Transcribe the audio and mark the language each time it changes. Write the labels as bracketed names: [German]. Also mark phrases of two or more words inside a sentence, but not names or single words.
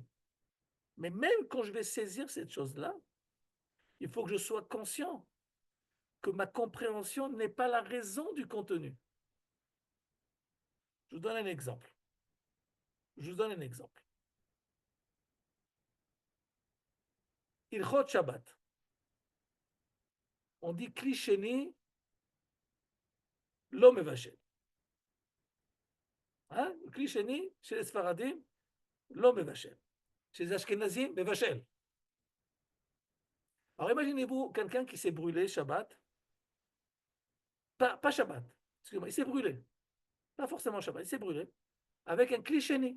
[French] Mais même quand je vais saisir cette chose-là, il faut que je sois conscient que ma compréhension n'est pas la raison du contenu. Je vous donne un exemple. [Hebrew] הלכות שבת. On dit כלי שני לא מבשל. Hein? כלי שני, [French] chez les Sfaradim, [Hebrew] לא מבשל. [French] Chez les Ashkenazim, mevashel. Alors imaginez-vous quelqu'un qui s'est brûlé Shabbat, pas Shabbat, excusez-moi, il s'est brûlé, pas forcément Shabbat, il s'est brûlé, avec un Kli.